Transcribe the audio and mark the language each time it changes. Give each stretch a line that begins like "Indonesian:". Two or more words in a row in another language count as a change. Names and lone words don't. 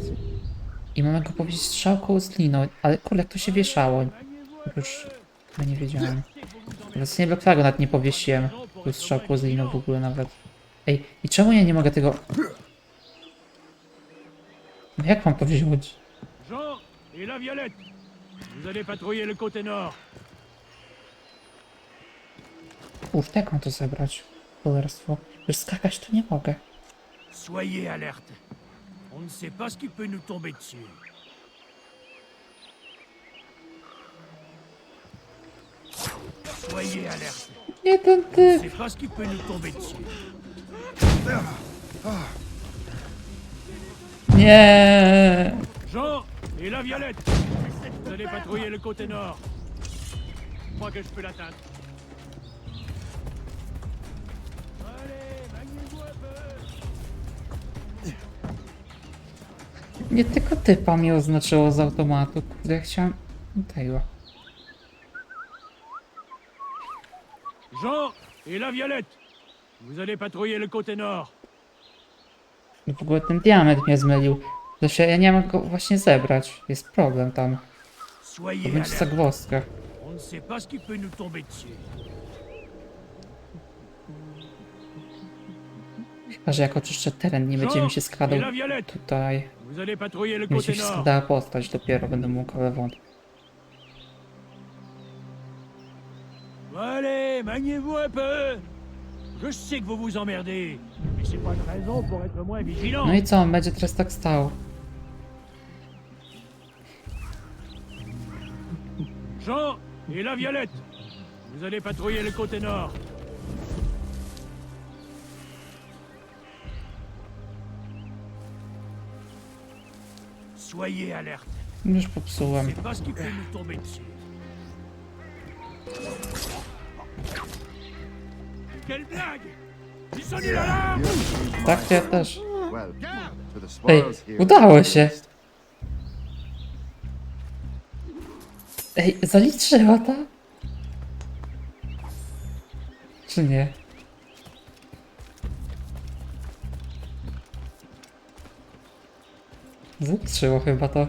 Polish: I mamy go powiedzieć strzałką z liną, ale kurde, jak to się wieszało. Już ja nie wiedziałem. Więc nie tego nawet nie powiesiłem. Tu strzałką z liną w ogóle nawet. Ej, i czemu ja nie mogę tego... No jak mam to wziąć?
French: Jean et la Violette, vous allez patrouiller le côté nord.
Polish: Kurde, jak mam to zebrać? Cholerstwo. Już skakać to nie mogę.
French: Soyez alerte. On ne sait pas ce qui peut nous tomber dessus. Soyez alerte.
Polish: Nie ten
French: On ne
Polish: typ.
French: sait pas ce qui peut nous tomber dessus.
Polish: Nie.
French: Jean et la Violette, vous allez patrouiller le côté nord. Je crois que je peux l'atteindre. Allez, maniez-vous un peu.
Polish: Nie tylko typa mi oznaczyło z automatu. Kurde, ja chciałem tego. Jean et la Violette, vous allez patrouiller le côté nord. W ogóle ten diament mnie zmylił. To się, ja nie mam go właśnie zebrać. Jest problem tam. To
French: Soyez
Polish: będzie
French: alerte.
Polish: zagwozdka.
French: On ne sait pas ce qui peut nous tomber dessus.
Polish: Chyba, że jak oczyszczę teren, nie będzie mi się skradał
French: Et la Violette.
Polish: tutaj.
French: Vous allez patrouiller le
Polish: Nie będzie
French: côté
Polish: się
French: nord.
Polish: skradała postać, dopiero będę mógł, ale wątpię.
French: Allez, maniez-vous un peu. Je sais que vous vous emmerdez, mais c'est pas une raison pour être moins vigilant.
Polish: No i co, on będzie teraz tak stał.
French: Jean et la Violette, vous allez patrouiller le côté nord. Soyez alerte.
Polish: Już popsułem.
French: C'est pas ce qui peut nous tomber dessus. Quelle blague! Ils sont nuls à l'âme!
Polish: Tak, ja też.
English: Well, to the
Polish: Ej,
English: spoils here.
Polish: udało się. Ej, zaliczyła to? Czy nie? Zaliczyło chyba to.